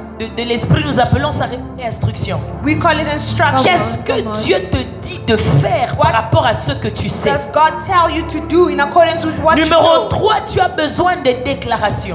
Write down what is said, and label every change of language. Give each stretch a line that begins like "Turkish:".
French: de l'esprit, nous appelons ça instruction.
English: We call it instruction.
French: Qu'est-ce que Dieu te dit de faire par rapport à ce que tu sais?
English: Does God tell you to do in accordance with what you
French: Numéro
English: know?
French: 3, tu as besoin de déclarations.